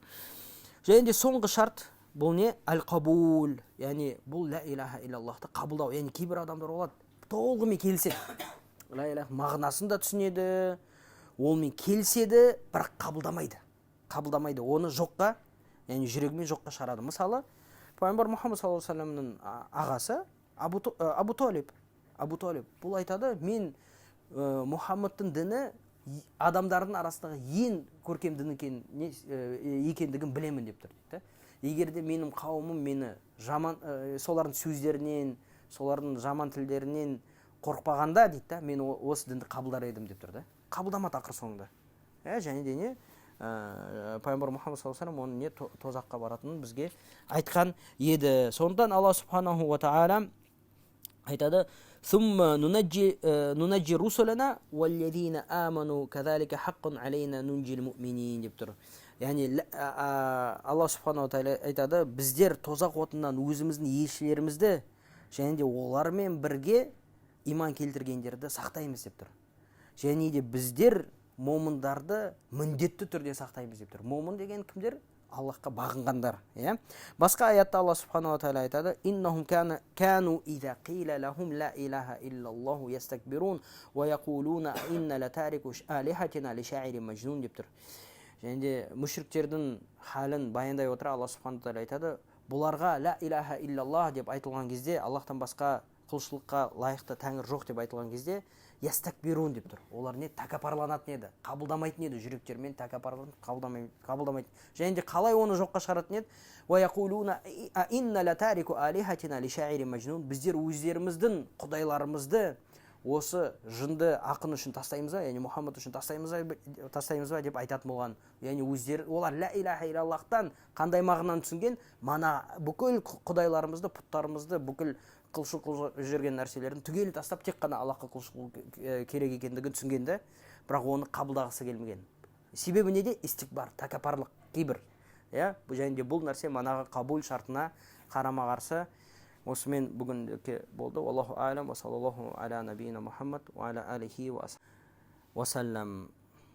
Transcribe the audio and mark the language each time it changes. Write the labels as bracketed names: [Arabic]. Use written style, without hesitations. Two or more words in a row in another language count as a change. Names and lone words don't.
[Kazakh] Және де соңғы шарт бұл не? Әл-қабул, яғни бұл [Arabic] لا إله إلا الله [Kazakh] қабылдау. Яғни кейбір адамдар болады, толығымен келіседі. [Arabic] لا إله [Kazakh] мағынасын да түсінеді, олмен келіседі, бірақ қабылдамайды. Оны жоққа, яғни жүрегімен жоққа шығарады. Мысалы, пайғамбар Мұхаммад [Arabic] صلى الله عليه وسلم [Kazakh] ағасы Абу Талиб. Бұл айтады: "Мен Мұхаммадтың діні адамдардың арасындағы ең көркем дін екендігін білемін" деп тұр дейді. Егер де менің қауымым мені солардың сөздерінен, солардың жаман тілдерінен қорықпағанда дейді, мен осы дінді қабылдар едім деп тұр да. Қабылдамады ақыр соңында. Және де не? Пайғамбар Мұхаммад [Arabic] صلى الله عليه وسلم [Kazakh] оның не тозаққа баратынын бізге айтқан еді. Сондықтан Алла субханаху ва тағала айтады: [Arabic] "ثم ننجي رسلنا والذين آمنوا كذلك حقا علينا ننج المؤمنين" [Kazakh] деп тұр. Яғни Алла [Arabic] سبحانه وتعالى [Kazakh] айтады: "Біздер тозақ отынан өзіміздің елшілерімізді және де олармен бірге иман келтіргендерді сақтаймыз" деп тұр. Және де біздер момындарды міндетті түрде сақтаймыз деп тұр. Момын деген кімдер? Аллахқа бағынғандар. Басқа аятта Алла [Arabic] سبحانه وتعالى [Kazakh] айтады: [Arabic] "إنهم كانوا إذا قيل لهم لا إله إلا الله يستكبرون ويقولون أئنا لتاركو آلهتنا لشاعر مجنون" [Kazakh] деп тұр. Және де мүшриктердің халін баяндай отыра Алла [Arabic] سبحانه وتعالى [Kazakh] айтады: "Бұларға [Arabic] لا إله إلا الله [Kazakh] деп айтылған кезде, Аллахтан басқа құлшылыққа лайықты тәңір жоқ деп айтылған кезде, ястакбирун деп тұр. Олар не? Тәкаппарланатын еді, қабылдамайтын еді, жүректермен тәкаппарланып қабылдамайтын. Және де қалай оны жоққа шығаратын еді? [Arabic] ويقولون أئنا لتاركو آلهتنا لشاعر مجنون. [Kazakh] Біздер өздеріміздің құдайларымызды осы жынды ақын үшін тастаймыз ба, яғни Мұхаммад үшін тастаймыз ба деп айтатын болған. Яғни өздері олар [Arabic] لا إله إلا الله [Kazakh] қандай мағынаны түсінген? Мана бүкіл құдайларымызды, пұттарымызды, бүкіл құлшылық жүрген нәрселерін түгел тастап тек қана Аллахқа құлшылық керек екендігін түсінгенде, бірақ оны қабылдағысы келмеген. Себебі неде? Истикбар, тәкаппарлық кейбір. Және де бұл нәрсе манаға қабул шартына қарама қарсы. Осымен бүгінгі болды. [Arabic] الله أعلم وصلى الله على نبينا محمد وعلى آله وسلم.